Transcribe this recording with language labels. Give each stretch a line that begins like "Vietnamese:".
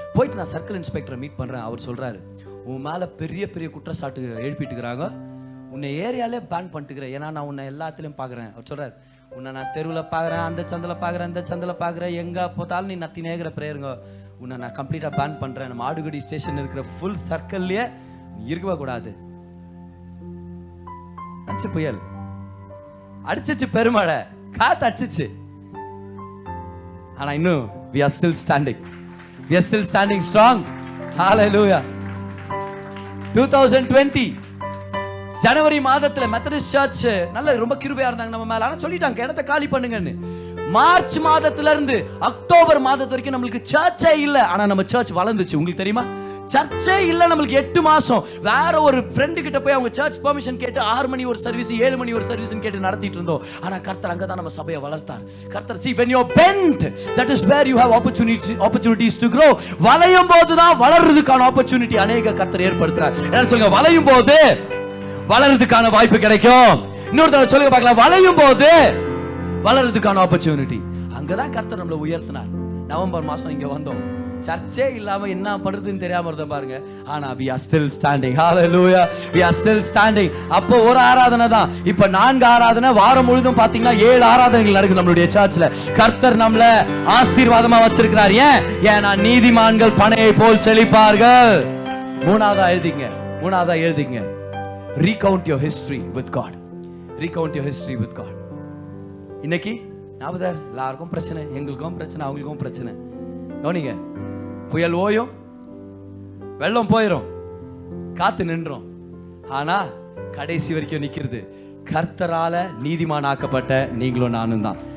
Tamil: போயிட்டு நான் circle இன்ஸ்பெக்டரை meet பண்ணுறேன். அவர் சொல்கிறாரு, உன் மேலே பெரிய பெரிய குற்றச்சாட்டு எழுப்பிட்டுக்கிறாங்க, உன்னை ஏரியாலே பேன் பண்ணிட்டுக்கிறேன், ஏன்னா நான் உன்னை எல்லாத்துலேயும் பார்க்குறேன். அவர் சொல்கிறார், உன்னை நான் தெருவில் பார்க்குறேன், அந்த சந்தில் பார்க்குறேன், இந்த சந்தில் பார்க்குறேன், எங்கே போத்தாலும் நீ நத்தி நேகிற ப்ரேயருங்க, உன்னை நான் கம்ப்ளீட்டாக பேன் பண்ணுறேன். நம்ம ஆடுகடி ஸ்டேஷன் இருக்கிற ஃபுல் சர்க்கிள்லேயே இருக்கவே கூடாது. அடிச்சு புயல் அடிச்சிச்சு, பெருமழை காத்து அடிச்சிச்சு, ஆனா இன்னும்
English: we are still standing, we are still standing strong. Hallelujah.
Tamil: 2020 ஜனவரி மாதத்துல மெத்தடிஸ்ட் சர்ச் நல்ல ரொம்ப கிருபையா இருந்தாங்க நம்ம மேல. ஆனா சொல்லிட்டாங்க இடத்தை காலி பண்ணுங்கன்னு. மார்ச் மாதத்துல இருந்து அக்டோபர் மாதத்து வரைக்கும் நம்மளுக்கு சர்ச்சே இல்ல. ஆனா நம்ம சர்ச் வளர்ந்துச்சு. உங்களுக்கு தெரியுமா, சர்ச்சே இல்ல நம்மளுக்கு 8 மாசம். வேற ஒரு ஃப்ரெண்டு கிட்ட போய் அவங்க சர்ச் பெர்மிஷன் கேட்டு 6 மணி ஒரு சர்வீஸ், 7 மணி ஒரு சர்வீஸ் கேட்டு நடத்திட்டு இருந்தோம். ஆனா கர்த்தர் அங்கதான் நம்ம சபையை வளர்த்தார்.
English: கர்த்தர் see when you're bent, that is where you have opportunities to grow.
Tamil: வளையும் போதுதான் வளர்றதுக்கான ஆப்பர்ச்சுனிட்டி அநேக கர்த்தர் ஏற்படுத்துறார். என்ன சொல்லுங்க, வளையும் போது வளர்றதுக்கான வாய்ப்பு கிடைக்கும். இன்னொரு தடவை சொல்லுங்க பார்க்கலாம், வளையும் போது வளர்றதுக்கான ஆப்பர்ச்சுனிட்டி. அங்கதான் கர்த்தர் நம்மளை உயர்த்தினார். நவம்பர் மாசம் இங்க வந்தோம், சர்ச்சே இல்லாம என்ன பண்றதுன்னு தெரியாம இருந்தோம் பாருங்க.
English: ஆனா we are still standing. Hallelujah, we are still standing.
Tamil: அப்போ ஒரு ஆராதனை தான், இப்ப 4 ஆராதனை, வாரம் முழுதும் பாத்தீங்கன்னா 7 ஆராதனைகள் நடக்குது நம்மளுடைய சர்ச்ல. கர்த்தர் நம்மள ஆசீர்வாதமா வச்சிருக்கிறார். ஏன்னா நீதிமான்கள் பனையை போல் செழிப்பார்கள். மூணாவதா எழுதிங்க,
English: recount your history with God. Recount your history with God.
Tamil: இன்னைக்கு நாபதர் எல்லாருக்கும் பிரச்சனை, எங்களுக்கும் பிரச்சனை, அவங்களுக்கும் பிரச்சனை. கவனிங்க, புயல் ஓயும், வெள்ளம் போயிரும், காத்து நின்றோம். ஆனா கடைசி வரைக்கும் நிக்கிறது கர்த்தரால நீதிமானாக்கப்பட்ட நீங்களும் நானும் தான்.